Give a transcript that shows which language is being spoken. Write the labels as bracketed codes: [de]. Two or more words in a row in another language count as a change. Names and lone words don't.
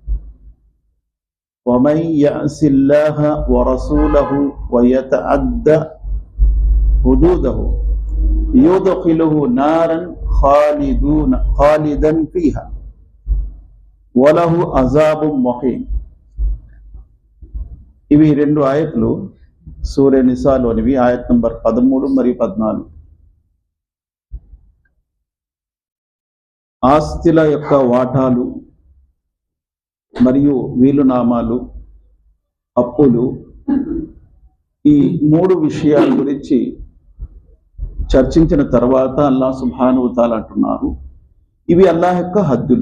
[ar] ومن يعص الله ورسوله ويتعد حدوده يدخله نارا خالدا فيها وله عذاب مهين. [te] ఇవి రెండు ఆయతులు సూర నిసాలోనివి. ఆయత్ నంబర్ 13 మరియు 14. ఆస్తుల యొక్క వాటాలు మరియు వీలునామాలు, అప్పులు, ఈ మూడు విషయాల గురించి చర్చించిన తర్వాత [ar] الله سبحانه وتعالى [te] అంటున్నారు, ఇవి అల్లాహ్ యొక్క హద్దులు.